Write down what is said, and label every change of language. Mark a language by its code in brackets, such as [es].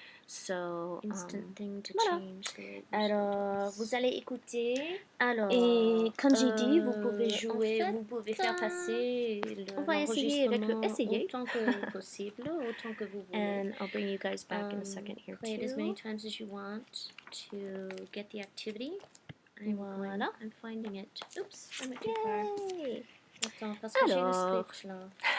[en] So, instant thing to change. [fr] Alors, vous allez écouter. Alors, et comme j'ai dit, vous pouvez jouer, vous pouvez faire passer l'enregistrement autant que possible, autant que vous voulez. [en] And I'll bring you guys back in a second here play too. It as many times as you want to get the activity. Voilà. I'm finding it. Oops, I went too far. [fr] Attends, parce que j'ai le script là.